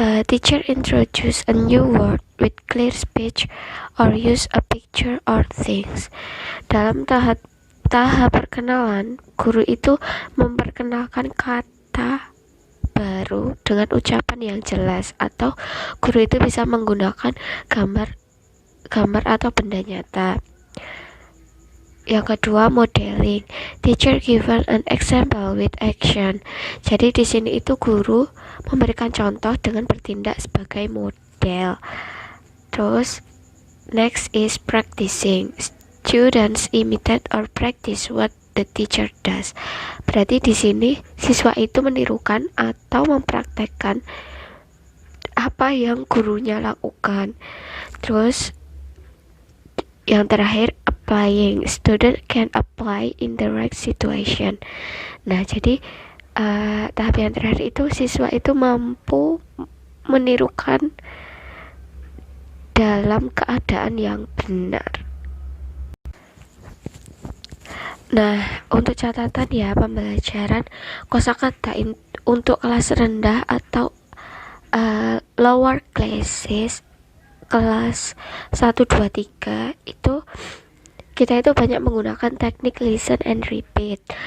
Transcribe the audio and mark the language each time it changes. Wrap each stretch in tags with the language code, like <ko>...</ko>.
<en>Teacher introduce a new word with clear speech or use a picture or things.</en> <id>Dalam tahap perkenalan, guru itu memperkenalkan kata baru dengan ucapan yang jelas, atau guru itu bisa menggunakan gambar atau benda nyata. Yang kedua, modeling.</id> <en>Teacher given an example with action.</en> <id>Jadi di sini itu guru memberikan contoh dengan bertindak sebagai model. Terus</id> <en>next is practicing. Students imitate or practice what the teacher does.</en> <id>Berarti di sini siswa itu menirukan atau mempraktekkan apa yang gurunya lakukan. Terus yang terakhir, applying.</id> <en>Student can apply in the right situation.</en> <id>Nah, jadi tahap yang terakhir itu siswa itu mampu menirukan dalam keadaan yang benar. Nah, untuk catatan ya, pembelajaran kosakata untuk kelas rendah atau lower classes, kelas 1, 2, 3 itu kita itu banyak menggunakan teknik</id> <en>listen and repeat.</en>